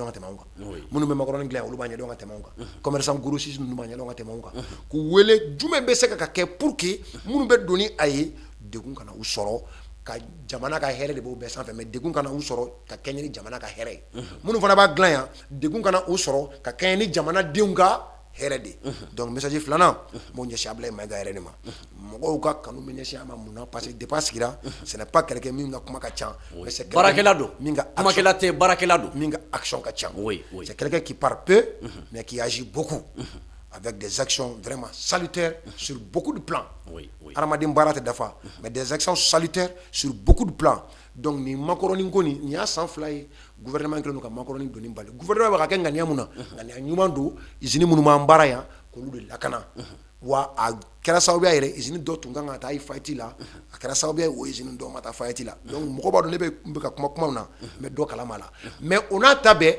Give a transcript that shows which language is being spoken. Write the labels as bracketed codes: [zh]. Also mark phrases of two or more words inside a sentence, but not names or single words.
[bm] ka tɛmɛ anw kan minnu bɛ macaroni dilan olu b'a ɲɛdɔn ka tɛmɛ anw kan [fr] commerçant grossiste [bm] ninnu b'a ɲɛdɔn ka tɛmɛ anw kan k'u wele jumɛn bɛ se ka kɛ [fr] pour que [bm] minnu bɛ don ni a ye degun kana u sɔrɔ ka jamana ka hɛrɛ de b'o bɛɛ sanfɛ mais degun kana u sɔrɔ ka kɛɲɛ ni jamana ka hɛrɛ ye minnu fana b'a dilan yan degun kana u sɔrɔ ka kɛɲɛ ni jamanadenw ka hɛrɛ de donc message filanan m'o ɲɛsin Abdoulaye Maïga yɛrɛ de ma mɔgɔw ka kanu bɛ ɲɛsin a ma mun na [fr] parce que depuis [bm] a sigira [fr] ce n'est pas quelqu'un [bm] min ka kuma ka ca [fr] mais c'est [bm] baarakɛla don min ka kumakɛla tɛ baarakɛla don min ka action ka ca [fr] c'est quelqu'un qui parle peu mais qui agit beaucoup avec des actions vraiment salutaires sur beaucoup de plans [bm] hadamaden baara tɛ dafa [fr] mais des actions salutaires sur beaucoup de plans [bm] donc ni macaroni ko nin y'a san 2 ye gouvernement kelen don ka macaroni doni bali gouvernement bɛ ka kɛ ŋaniya mun na ŋaniya ɲuman don usine minnu b'an baara yan k'olu de lakana wa a kɛra sababuya yɛrɛ usine dɔ tun kan ka taa fayiti la a kɛra sababuya ye o usine dɔ ma taa fayiti la donc mɔgɔ b'a dɔn ne bɛ ka kumaw na n bɛ dɔ kalama la mais o n'a ta bɛɛ